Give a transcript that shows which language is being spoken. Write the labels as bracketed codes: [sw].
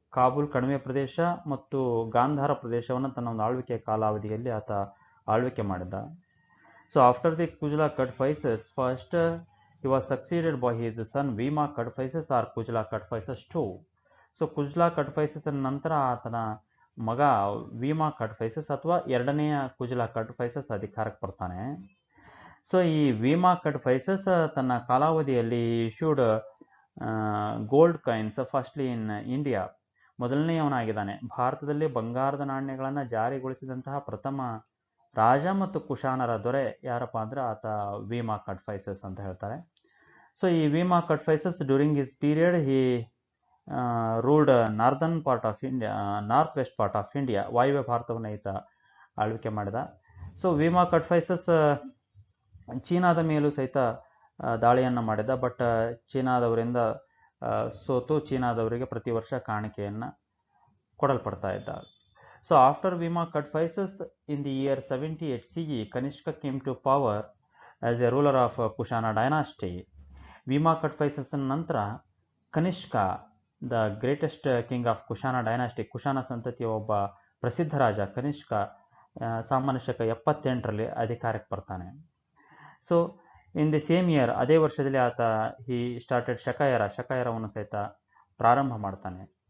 [kn] ಕಾಬೂಲ್ ಕಣಿವೆ ಪ್ರದೇಶ ಮತ್ತು ಗಾಂಧಾರ ಪ್ರದೇಶವನ್ನು ತನ್ನ ಒಂದು ಆಳ್ವಿಕೆಯ ಕಾಲಾವಧಿಯಲ್ಲಿ ಆತ ಆಳ್ವಿಕೆ ಮಾಡಿದ್ದ. [en] So after the Kujla Kadphises first he was succeeded by his son Vima Kadphises or Kujla Kadphises II. [kn] So ಕುಜ್ಲಾ ಕಡ್ಫೈಸಸ್ ನಂತರ ಆತನ ಮಗ ವೀಮಾ ಕಡ್ಫೈಸಸ್ ಅಥವಾ ಎರಡನೆಯ ಕುಜ್ಲಾ ಕಡ್ಫೈಸಸ್ ಅಧಿಕಾರಕ್ಕೆ ಬರ್ತಾನೆ. ಸೊ ಈ ವೀಮಾ ಕಡ್ಫೈಸಸ್ ತನ್ನ ಕಾಲಾವಧಿಯಲ್ಲಿ [en] Issued gold coins firstly in India. [kn] ಮೊದಲನೆಯವನಾಗಿದ್ದಾನೆ. ಭಾರತದಲ್ಲಿ ಬಂಗಾರದ ನಾಣ್ಯಗಳನ್ನು ಜಾರಿಗೊಳಿಸಿದಂತಹ ಪ್ರಥಮ ರಾಜ ಮತ್ತು ಕುಶಾನರ ದೊರೆ ಯಾರಪ್ಪ ಅಂದರೆ ಆತ ವೀಮಾ ಕಡ್ಫೈಸಸ್ ಅಂತ ಹೇಳ್ತಾರೆ. [en] so ಈ Vima Kadphises during his period he ruled northern part of India, north west part of India, [kn] ವಾಯುವ್ಯ ಭಾರತವನ್ನು ಈತ ಆಳ್ವಿಕೆ ಮಾಡಿದ. ಸೊ ವೀಮಾ ಕಡ್ಫೈಸಸ್ ಚೀನಾದ ಮೇಲೂ ಸಹಿತ ದಾಳಿಯನ್ನು ಮಾಡಿದ. ಬಟ್ ಚೀನಾದವರಿಂದ ಸೋತು ಚೀನಾದವರಿಗೆ ಪ್ರತಿ ವರ್ಷ ಕಾಣಿಕೆಯನ್ನು ಕೊಡಲ್ಪಡ್ತಾ ಇದ್ದ. [en] So after Vima Kadphises in the year 78 CE, Kanishka came to power as a ruler of Kushana dynasty. [kn] ವೀಮಾ ಕಡ್ಫೈಸಸ್ ನಂತರ Kanishka [en] the greatest king of Kushana dynasty, [kn] Kushana ಸಂತತಿಯ ಒಬ್ಬ ಪ್ರಸಿದ್ಧ ರಾಜ ಕನಿಷ್ಕ ಸಾಮಾನ್ಯ ಶಕ 78ರಲ್ಲಿ ಅಧಿಕಾರಕ್ಕೆ ಬರ್ತಾನೆ. So [en] in the same year, [kn] ಅದೇ ವರ್ಷದಲ್ಲಿ ಆತ [en] he started [kn] ಶಕಾಯರವನ್ನು ಸಹಿತ ಪ್ರಾರಂಭ ಮಾಡ್ತಾನೆ.